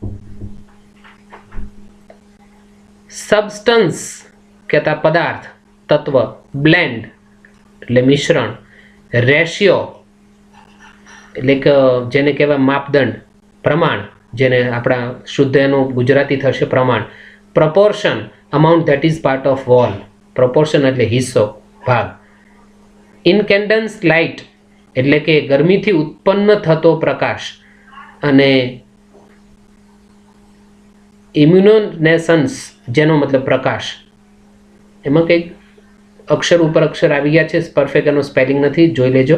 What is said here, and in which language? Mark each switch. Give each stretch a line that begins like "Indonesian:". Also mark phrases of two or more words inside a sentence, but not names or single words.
Gujarati: સબસ્ટન્સ કહેતા પદાર્થ, તત્વ. બ્લેન્ડ એટલે મિશ્રણ. રેશિયો એટલે કે જેને કહેવાય માપદંડ, પ્રમાણ, જેને આપણા શુદ્ધ એનું ગુજરાતી થશે પ્રમાણ.
English: proportion amount that is part of wall.
Gujarati: proportion એટલે હિસ્સો, ભાગ.
English: incandescent light
Gujarati: એટલે કે ગરમીથી ઉત્પન્ન થતો પ્રકાશ, અને ઇમ્યુમિનેસન્સ જેનો મતલબ પ્રકાશ. એમાં કંઈક અક્ષર ઉપર અક્ષર આવી ગયા છે, પરફેક્ટ એનો સ્પેલિંગ નથી, જોઈ લેજો.